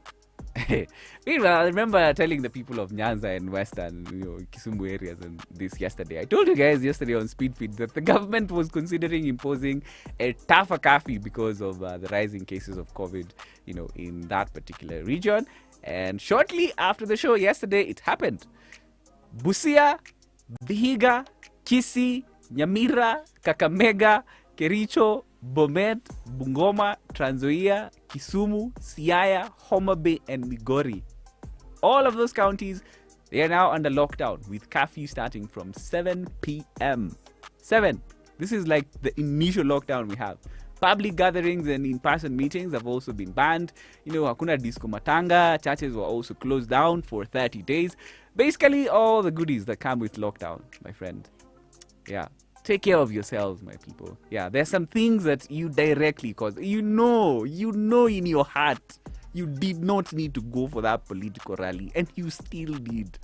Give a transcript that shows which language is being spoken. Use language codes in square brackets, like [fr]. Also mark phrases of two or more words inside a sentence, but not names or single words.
[en] Meanwhile, I remember telling the people of Nyanza and Western, Kisumu areas and this yesterday. I told you guys yesterday on Speed Feed that the government was considering imposing a tougher curfew because of the rising cases of COVID, in that particular region. And shortly after the show yesterday, it happened. Busia, Vihiga, Kisii, Nyamira, Kakamega, Kericho, Bomet, Bungoma, Trans Nzoia, Kisumu, Siaya, Homa Bay, and Migori. All of those counties, they are now under lockdown with curfew starting from 7 p.m. 7. This is like the initial lockdown we have. Public gatherings and in-person meetings have also been banned. [sw] Hakuna disco matanga. [en] Churches were also closed down for 30 days. Basically, all the goodies that come with lockdown, my friend. Yeah. Take care of yourselves, my people. Yeah, there's some things that you directly cause. You know in your heart, you did not need to go for that political rally, and you still did.